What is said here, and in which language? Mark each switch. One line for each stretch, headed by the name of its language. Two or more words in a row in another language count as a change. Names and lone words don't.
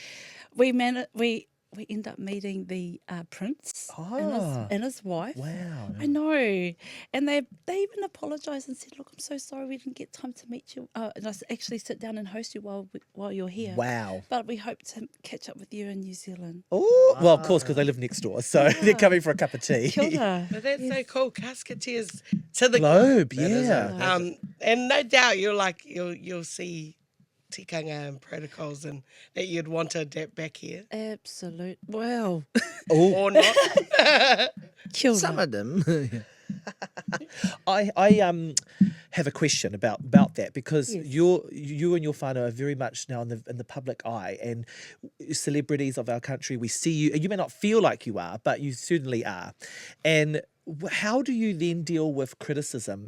English: We end up meeting the prince and his wife. Wow. I know. And they even apologised and said, "Look, I'm so sorry we didn't get time to meet you. And I actually sit down and host you while you're here. Wow. But we hope to catch up with you in New Zealand." Oh, well, of course, because they live next door, so they're coming for a cup of tea.
Māori: Kia ora.
English: But that's so cool. Casketeers to the Globe, is yeah. and no doubt you'll see tikanga and protocols and that you'd want to adapt back here Absolute. Well, or not.
Māori: kia ora.
English: Some of them. I have a question about that because you and your whānau are very much now in the public eye, and celebrities of our country, we see you, and you may not feel like you are, but you certainly are. And how do you then deal with criticism?